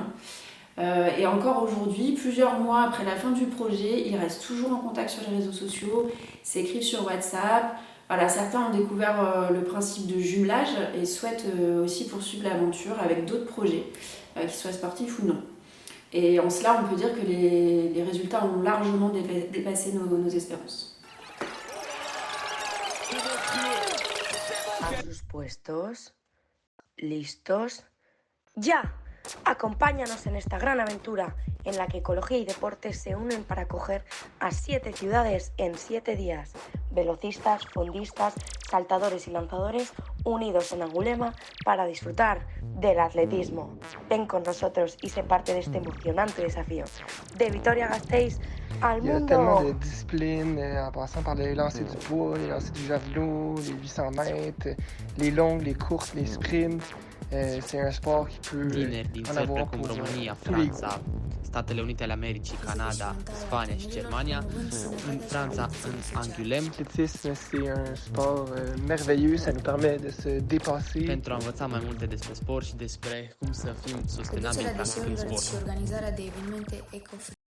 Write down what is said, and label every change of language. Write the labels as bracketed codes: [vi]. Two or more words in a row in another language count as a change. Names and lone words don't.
[fr] Et encore aujourd'hui, plusieurs mois après la fin du projet, ils restent toujours en contact sur les réseaux sociaux, s'écrivent sur WhatsApp. Voilà, certains ont découvert le principe de jumelage et souhaitent aussi poursuivre l'aventure avec d'autres projets, qu'ils soient sportifs ou non. Et en cela, on peut dire que les résultats ont largement dépassé nos espérances. [es] A sus puestos, listos, ya! Acompáñanos en esta gran aventura en la que ecología y deporte se unen para acoger a 7 ciudades en 7 días. Velocistas, fondistas, saltadores y lanzadores unidos en Angulema para disfrutar del atletismo. Ven con nosotros y sé parte de este emocionante desafío. De Vitoria-Gasteiz al [fr] Il y a [es] mundo. [fr] tellement de disciplines, en passant par les lancers du poids, les lancers du javelot, les 800 mètres, les longues, les courtes, les sprints. C'est un sport qui peut [ro] Tineri din [fr] en [ro] țări [fr] avoir [ro] precum [fr] pour [ro] România, [fr] tous les [ro] Franța, Statele Unite ale Americii, Canada, Spania și Germania. În Franța, în Angoulême, [fr] L'athlétisme, c'est un sport merveilleux, ça nous permet de se dépasser. [ro] pentru a învăța mai multe despre sport și despre cum să fim sustenabili Reducerea practicând deșeurilor și sport. organizarea de evenimente eco